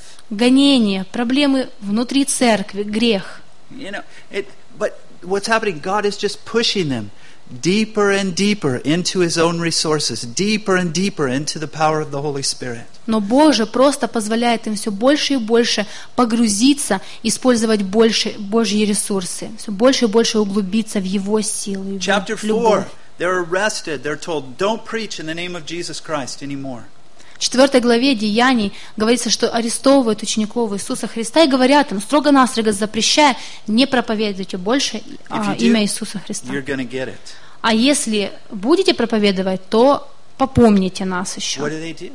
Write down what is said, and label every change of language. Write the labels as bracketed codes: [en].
[ru] Гонения, проблемы внутри церкви, грех. [en] You know, but what's happening? God is just pushing them deeper and deeper into His own resources, deeper and deeper into the power of the Holy Spirit. [ru] Но Бог же просто позволяет им все больше и больше погрузиться, использовать больше Божьи ресурсы, все больше и больше углубиться в Его силы. [en] Chapter 4, they're arrested. They're told, "Don't preach in the name of Jesus Christ anymore." [ru] В 4 главе Деяний говорится, что арестовывают учеников Иисуса Христа и говорят им, строго-настрого запрещая, не проповедуйте больше имя Иисуса Христа. А если будете проповедовать, то попомните нас еще.